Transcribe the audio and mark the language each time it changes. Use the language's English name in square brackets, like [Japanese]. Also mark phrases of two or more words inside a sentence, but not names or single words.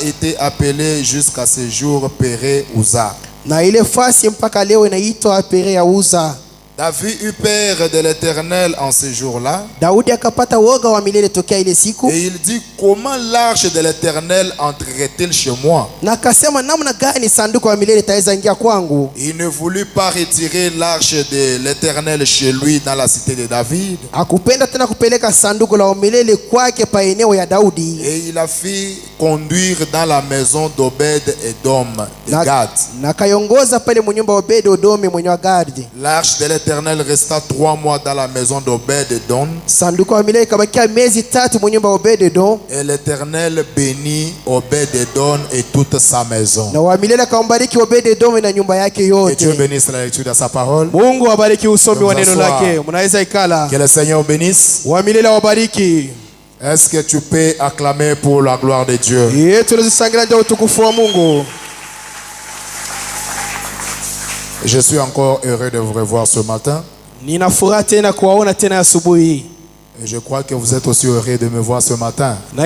[French] été appelée jusqu'à ce jour Péré Uza. [Swahili] Na ile fasi mpaka leo inaitwa Pere ya Uza. [French] David eut peur de l'Éternel en ce jour-là. [Swahili] Daudi akapata woga wa milele tokea ile siku. [French] Et il dit, comment l'arche de l'Éternel entrerait-il chez moi? [Swahili] Na akasema namna gani sanduku la milele itaweza ingia kwangu? [French] Il ne voulut pas retirer l'arche de l'Éternel chez lui dans la cité de David. [Swahili] Akupenda tena kupeleka sanduku la milele kwake pa eneo ya Daudi. [French] Et il a fait conduire dans la maison d'Obed Edom de Gad. [Swahili] Na kayongoza pale mnyumba wa Obed Edom mwenye wa Gad. [French] L'arche de l'Éternel resta 3 mois dans la maison d'Obed Edom. [Swahili] Sanduku la milele kabakia miezi 3 mnyumba wa Obed Edom. [French] Et l'Éternel bénit Obed Edom et toute sa maison. [Swahili] Na wa milele akambariki Obed Edom na nyumba yake yote. [French] Que Dieu bénisse la lecture de sa parole. [Swahili] Mungu abariki usomi wa neno lake. Mnaweza ikala. [French] Que le Seigneur bénisse. [Swahili] Wa milele wabariki. [French] Est-ce que tu peux acclamer pour la gloire de Dieu? Je suis encore heureux de vous revoir ce matin. Et je crois que vous êtes aussi heureux de me voir ce matin.